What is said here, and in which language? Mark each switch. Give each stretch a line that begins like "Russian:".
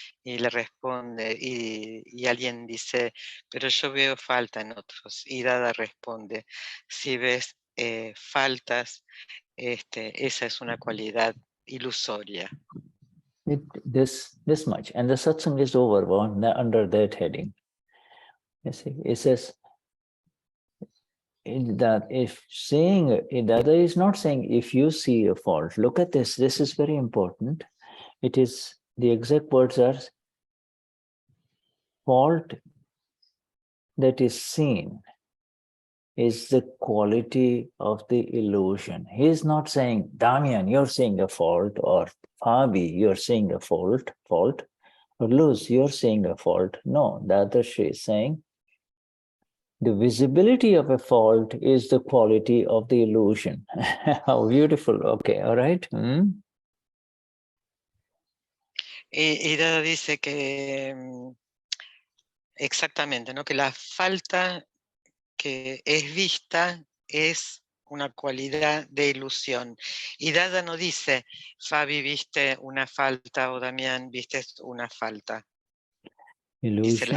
Spanish: Y le responde, y alguien dice, pero yo veo falta en otros. Y Dada responde, si ves faltas, esa es una cualidad ilusoria.
English: This much, and the satsang is over under that heading. You see, it says that if saying the other is not saying if you see a fault. Look at this. This is very important. It is the exact words are fault that is seen is the quality of the illusion. He is not saying, Damian, you're seeing a fault, or Fabi, you're seeing a fault, or Luz, you're seeing a fault. No, Dadashri is saying the visibility of a fault is the quality of the illusion. How beautiful. Okay, all right.
Spanish: Y Dada dice que exactamente, ¿no? Que la falta que es vista es una cualidad de ilusión. Y Dada no dice, Fabi, viste una falta, o Damián, viste una falta. Dice, la